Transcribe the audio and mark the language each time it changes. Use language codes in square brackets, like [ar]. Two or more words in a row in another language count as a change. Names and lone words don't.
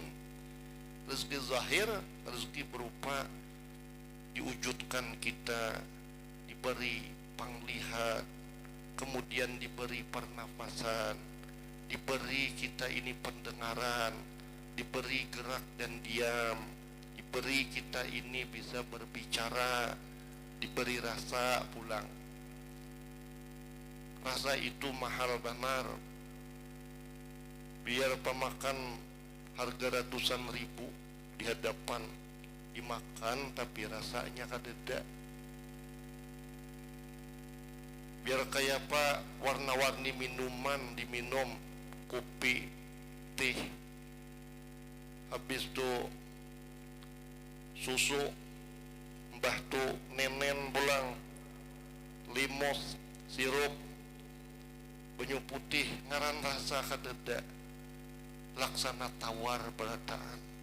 [bjn] Rezeki zahir, rezeki berupa diwujudkan kita, diberi panglihat, kemudian diberi pernafasan, diberi kita ini pendengaran, diberi gerak dan diam, diberi kita ini bisa berbicara, diberi rasa pulang. Rasa itu mahal benar. Biar pemakan harga ratusan ribu di hadapan dimakan, tapi rasanya kadeda. Biar kayak apa warna-warni minuman diminum, kopi, teh, habis tu susu, mbah tu nenen pulang, limos, sirup, banyu putih, ngaran rasa kadeda, laksana tawar berataan.